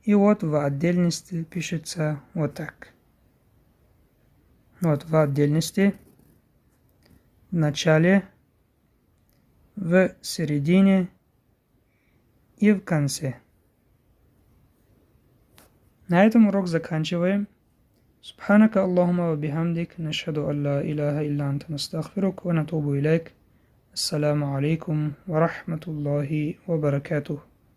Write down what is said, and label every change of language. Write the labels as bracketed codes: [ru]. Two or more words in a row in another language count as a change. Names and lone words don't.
[ru] И вот в отдельности пишется вот так. Вот в отдельности, в начале, в середине и в конце. На этом урок заканчиваем. [ar] سبحانك اللهم وبحمدك نشهد أن لا إله إلا أنت نستغفرك ونتوب إليك. السلام عليكم ورحمة الله وبركاته.